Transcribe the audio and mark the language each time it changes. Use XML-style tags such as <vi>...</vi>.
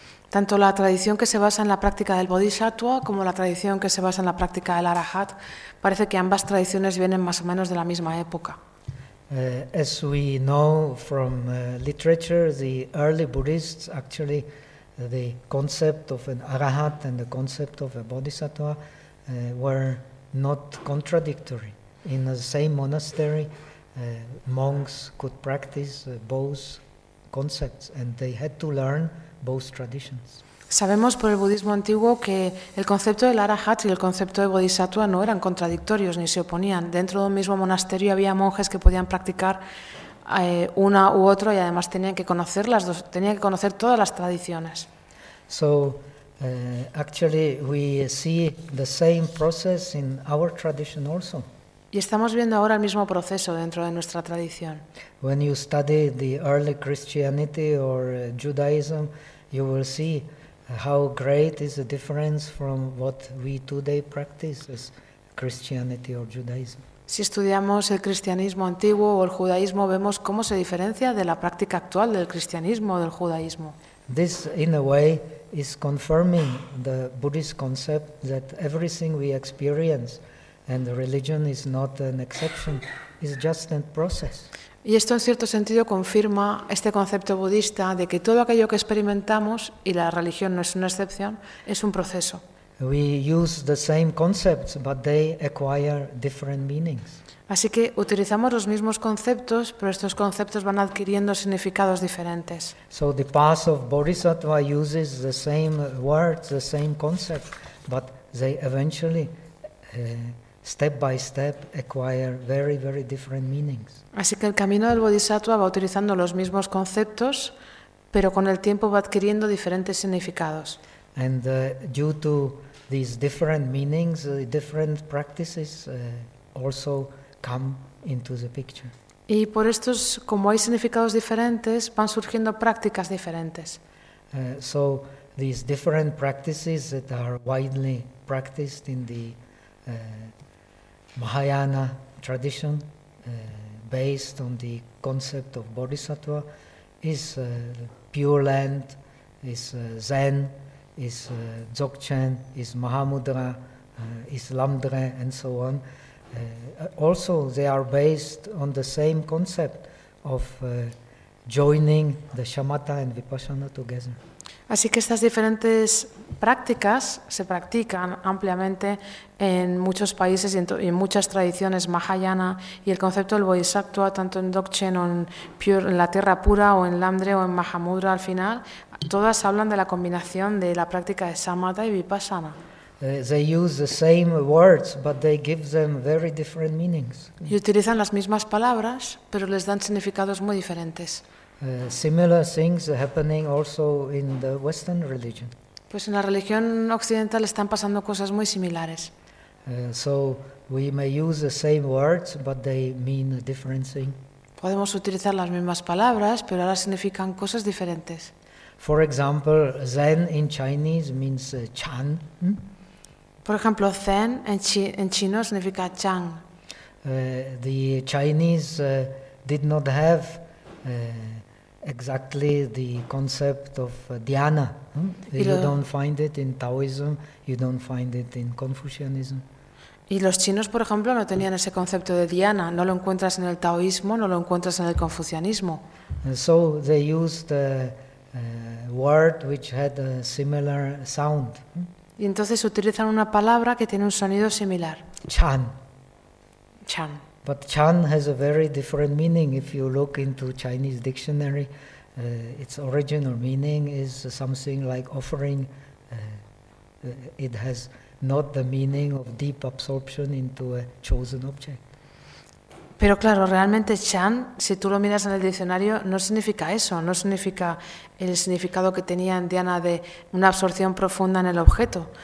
<es>Tanto la tradición que se basa en la práctica del Bodhisattva como la tradición que se basa en la práctica del Arahat, parece que ambas tradiciones vienen más o menos de la misma época.</es> <en>As we know from literature, the early Buddhists actually the concept of an Arahat and the concept of a Bodhisattva were not contradictory. In the same monastery, monks could practice both concepts and they had to learn both traditions.</en> <es>Sabemos por el budismo antiguo que el concepto del Arahat y el concepto de Bodhisattva no eran contradictorios ni se oponían. Dentro de un mismo monasterio había monjes que podían practicar una u otra y además tenían que conocer las dos, tenían que conocer todas las tradiciones.</es> <en>So actually we see the same process in our tradition also.</en> <es>Y estamos viendo ahora el mismo proceso dentro de nuestra tradición.</es> <en>When you study the early Christianity or Judaism, you will see how great is the difference from what we today practice as Christianity or Judaism.</en> <es>Si estudiamos el cristianismo antiguo o el judaísmo, vemos cómo se diferencia de la práctica actual del cristianismo o del judaísmo.</es> <en>This, in a way, is confirming the Buddhist concept that everything we experience, and the religion is not an exception, is just a process.</en> <es>Y esto en cierto sentido confirma este concepto budista de que todo aquello que experimentamos, y la religión no es una excepción, es un proceso.</es> <en>We use the same concepts, but they acquire different meanings.</en> <es>Así que utilizamos los mismos conceptos, pero estos conceptos van adquiriendo significados diferentes.</es> <en>So the path of Bodhisattva uses the same words, the same concept, but they eventually step by step acquire very, very different meanings.</en> <es>Así que el camino del Bodhisattva va utilizando los mismos conceptos, pero con el tiempo va adquiriendo diferentes significados.</es> <en>And due to these different meanings, different practices also come into the picture.</en> <es>Y por estos, como hay significados diferentes, van surgiendo prácticas diferentes.</es> <en>So these different practices that are widely practiced in the Mahayana tradition, based on the concept of Bodhisattva, is Pure Land, is Zen, is Dzogchen, is Mahamudra, is Lamdre, and so on. Also, they are based on the same concept of joining the shamatha and vipassana together.</en> <es>Así que estas diferentes prácticas se practican ampliamente en muchos países y en muchas tradiciones Mahayana, y el concepto del Bodhisattva, tanto en Dzogchen o en, Pure, en la Tierra Pura o en Lamdre o en Mahamudra al final, todas hablan de la combinación de la práctica de Samatha y Vipassana.</es> <en>They use the same words, but they give them very different meanings.</en> <es>Y utilizan las mismas palabras, pero les dan significados muy diferentes.</es> <en>Similar things are happening also in the Western religion.</en> <es>Pues en la religión occidental están pasando cosas muy similares.</es> <en>So we may use the same words, but they mean a different thing.</en> <es>Podemos utilizar las mismas palabras, pero ahora significan cosas diferentes.</es> <en>For example, Zen in Chinese means Chan.</en> <es>Por ejemplo, Zen en chino significa Chan.</es> <en>The Chinese did not have exactly the concept of dhyana. You don't find it in Taoism, you don't find it in Confucianism.</en> <es>Y los chinos, por ejemplo, no tenían ese concepto de dhyana. No lo encuentras en el taoísmo, no lo encuentras en el confucianismo.</es> <en>So they used a word which had a similar sound.</en> <es>Y entonces utilizan una palabra que tiene un sonido similar.</es> <en>Chan.</en> <es>Chan.</es> <en>But chan has a very different meaning. If you look into Chinese dictionary, its original meaning is something like offering. It has not the meaning of deep absorption into a chosen object.</en> <es>Pero claro, realmente chan, si tú lo miras en el diccionario, no significa eso, no significa el significado que tenía en Diana de una absorción profunda en el objeto.</es>